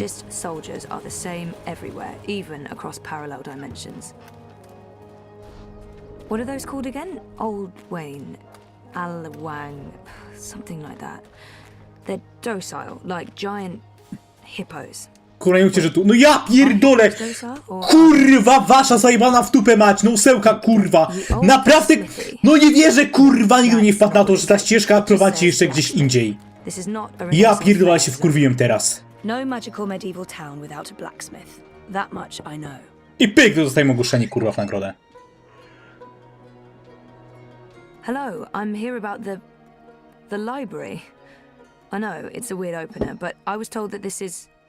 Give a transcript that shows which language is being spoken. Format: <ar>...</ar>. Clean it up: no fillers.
<en>Fascist soldiers are the same everywhere, even across parallel dimensions. What are those called again? Old Wayne, Al-Wang, something like that. They're docile, like giant hippos.</en> <pl>Kurwa, nie mówcie, że tu... No ja pierdolę! Kurwa, wasza zajebana w tupę mać! No sełka, kurwa! Naprawdę... No nie wierzę, kurwa! Nigdy nie wpadł na to, że ta ścieżka prowadzi jeszcze gdzieś indziej. Ja pierdolę, się wkurwiłem teraz.</pl> <en>No magical medieval town without a blacksmith. That much I know.</en> <pl>I pyk, to zostajemy ogłoszeni, kurwa, w nagrodę.</pl> <en>Hello, I'm here about the library. I know, it's a weird opener, but I was told that this is...</en>